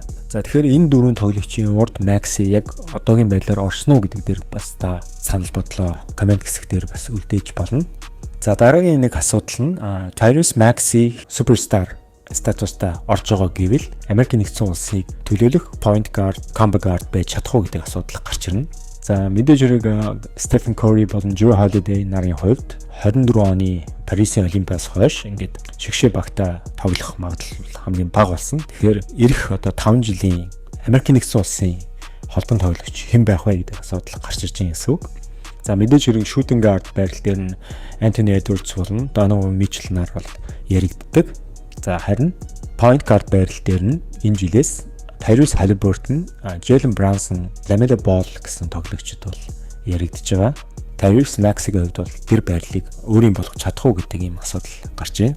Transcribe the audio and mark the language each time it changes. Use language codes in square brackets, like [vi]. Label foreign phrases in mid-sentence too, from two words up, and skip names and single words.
[mn] За тэгэхээр энэ дөрвөн тоглогчийн урд Maxi яг одоогийн байдлаар орсон уу гэдэг дээр бас та санал бодлоо комент хэсэг дээр бас үлдээж болно. За дараагийн нэг асуудал нь Tyrese Maxey superstar статустай орж байгаа гэвэл Америкийн нэгдсэн улсыг төлөөлөх [en] point guard, combo guard [mn] байж чадах уу гэдэг асуудал гарч ирнэ. За мэдээж хэрэг Stephen Curry болон Jrue Holiday нарын хувьд 24 оны Парисын Олимпиадаас хойш ингээд шигшээ багтаа тоглох магадлал хамгийн бага болсон. Тэгэхээр эх одоо 5 жилийн Америкийн нэгдсэн улсын холбон тоглогч хэн байх вэ гэдэг асуудал гарч ирж байгаа гэсэн үг. За мэдээж хэрэг [en] shooting guard [mn] байрал дээр нь Anthony Edwards болон Donovan Mitchell нар бол яригддаг. За харин [en] point guard [mn] байрал дээр нь энэ жилээс Tyrese Haliburton, Jalen Brunson, Lamelo Ball гэсэн тоглогчид бол яригдж байгаа. Tyrese Maxey-ийн хувьд бол тэр байрлалыг өөрийн болгож чадах уу гэдэг ийм асуудал гарч байна.